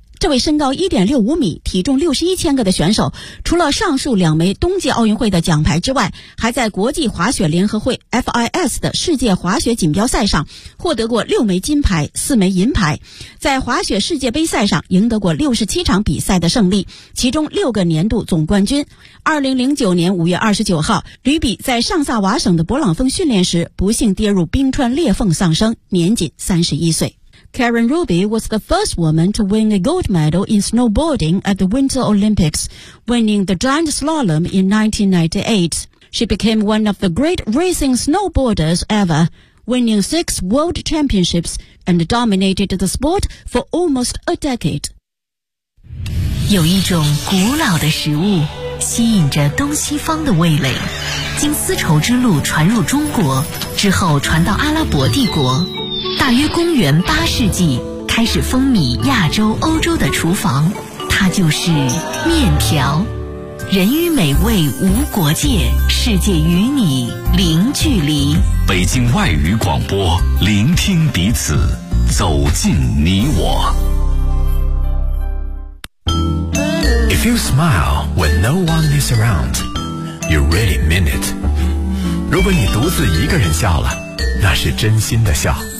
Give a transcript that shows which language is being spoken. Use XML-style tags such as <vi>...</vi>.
<zh>这位身高 1.65 米、体重61千克的选手，除了上述两枚冬季奥运会的奖牌之外，还在国际滑雪联合会 FIS 的世界滑雪锦标赛上获得过6枚金牌、4枚银牌，在滑雪世界杯赛上赢得过67场比赛的胜利，其中6个年度总冠军。 2009年5月29号，吕比在上萨瓦省的勃朗峰训练时不幸跌入冰川裂缝丧生，年仅31岁。</zh> <en>Karen Ruby was the first woman to win a gold medal in snowboarding at the Winter Olympics, winning the giant slalom in 1998. She became one of the great racing snowboarders ever, winning 6 world championships and dominated the sport for almost a decade.</en> <zh>有一种古老的食物吸引着东西方的味蕾，经丝绸之路传入中国，之后传到阿拉伯帝国。大约公元八世纪开始风靡亚洲欧洲的厨房，它就是面条。人与美味无国界，世界与你零距离。北京外语广播，聆听彼此，走进你我。</zh> <en>If you smile when no one is around, you really mean it.</en> <zh>如果你独自一个人笑了，那是真心的笑。</zh>